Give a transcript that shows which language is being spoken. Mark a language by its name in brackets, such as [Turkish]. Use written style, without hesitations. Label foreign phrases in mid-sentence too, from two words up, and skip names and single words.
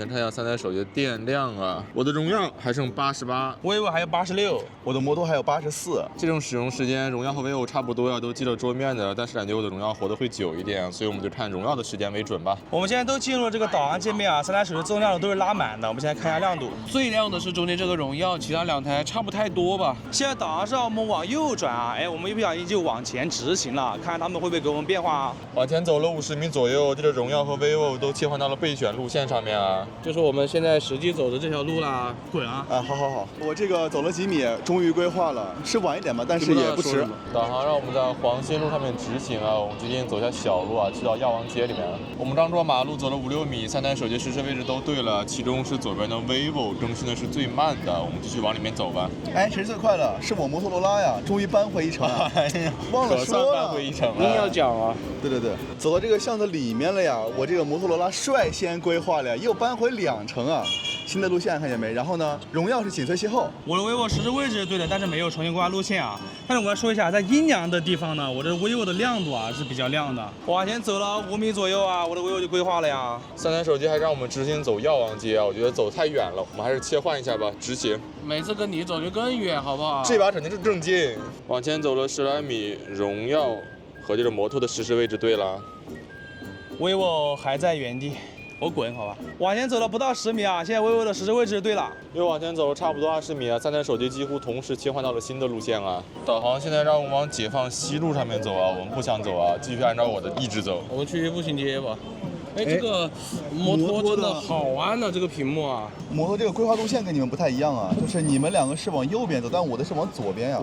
[Chinese] 先看一下3台手機的電量啊，我的榮耀還剩88，vivo 還有86，我的摩托還有84。這種使用時間，榮耀和vivo差不多呀，都記了桌面的，但是感覺我的榮耀活得會久一點，所以我們就看榮耀的時間為準吧。我們現在都進入了這個導航界面啊，3台手機自動亮度都是拉滿的。我們現在看一下亮度，最亮的是中間這個榮耀，其他2台差不太多吧。現在導航上我們往右轉啊，哎，我們一不小心就往前直行了，看看他們會不會給我們變化啊。往前走了50米左右，这个荣耀和 vivo 都切换到了备选路线上面啊。就是我们现在实际走的这条路啦。滚啊！啊，好，我这个走了几米，终于规划了，是晚一点吧，但是也不迟。导航让我们在黄新路上面直行啊，我们决定走下小路啊，去到药王街里面了。我们当中马路走了5-6米，3台手机实时位置都对了，其中是左边的 vivo 更新的是最慢的，我们继續往里面走吧。哎，誰是最快的？是我摩托羅拉呀，終於扳回一城啊！忘了說了，扳回一城硬要講啊！對，走到這個巷子裡面了呀，我這個摩托羅拉率先規劃了，又扳回2城啊！新的路線看見沒？然後呢，榮耀是緊隨其後。我的 vivo 實時位置是對的，但是沒有重新規劃路線啊。但是我要說一下，在陰涼的地方呢，我的 vivo 的亮度啊是比較亮的。往前走了5米左右啊，我的 vivo 就規劃了呀。 3台手機還讓我們直行走藥王街啊，我覺得走太遠了，我們還是切換一下吧，直行。每次跟你走就更遠，好不好？這把肯定是正近。往前走了10來米，榮耀和這個摩托的實時位置對了。 vivo還在原地。我滾，好吧。往前走了不到10米啊，現在 vivo 的實時位置對了。又往前走了差不多20米啊，3台手機幾乎同時切換到了新的路線啊。導航現在讓我們往解放西路上面走啊，我們不想走啊，繼續按照我的意志走。我們去步行街吧。哎，這個摩托真的好暗啊，這個屏幕啊。摩托這個規劃路線跟你們不太一樣啊，就是你們兩個是往右邊走，但我的是往左邊呀。